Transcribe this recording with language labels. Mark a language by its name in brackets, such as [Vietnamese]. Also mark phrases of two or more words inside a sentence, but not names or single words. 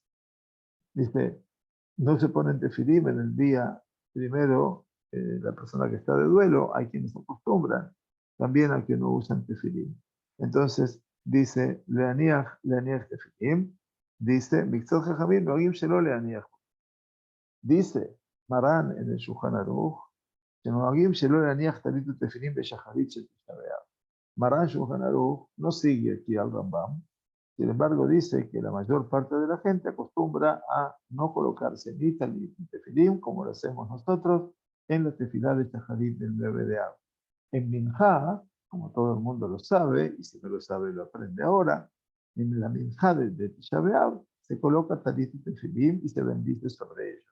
[Spanish] Dice, no se ponen tefilim en el día primero, la persona que está de duelo, hay quienes acostumbran, también hay quienes no usan tefilim. Entonces, dice, [Hebrew] להניח תפילין, dice, מקצת חכמים, נוהגים שלא להניח. [Spanish] Dice Marán en el Shulchan Aruch, [Hebrew] שנוהגים שלא להניח טלית ותפילין בשחרית של תשעה באב. [Spanish] Marán Shulchan Aruch no sigue aquí al Rambam, sin embargo dice que la mayor parte de la gente acostumbra a no colocarse ni talit ni tefilim, como lo hacemos nosotros, en la tefilá de Shacharit del 9 de Av. En Minjá, como todo el mundo lo sabe, y si no lo sabe lo aprende ahora, en la Minjá de Tisha B'Av se coloca talit y tefilim y se bendice sobre ellos.